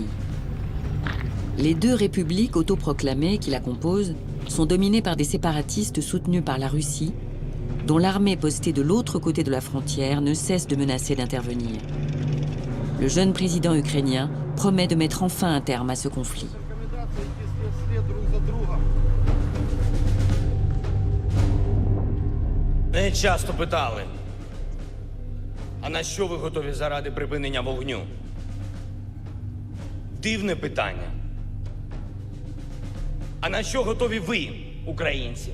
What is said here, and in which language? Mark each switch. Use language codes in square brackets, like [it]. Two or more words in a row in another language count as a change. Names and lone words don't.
[fr] Les deux républiques autoproclamées qui la composent sont dominées par des séparatistes soutenus par la Russie, dont l'armée postée de l'autre côté de la frontière ne cesse de menacer d'intervenir. Le jeune président ukrainien promet de mettre enfin un terme à ce conflit. [uk] Мене часто питали, а на що ви готові заради припинення вогню? Дивне питання. А на що готові ви, українці?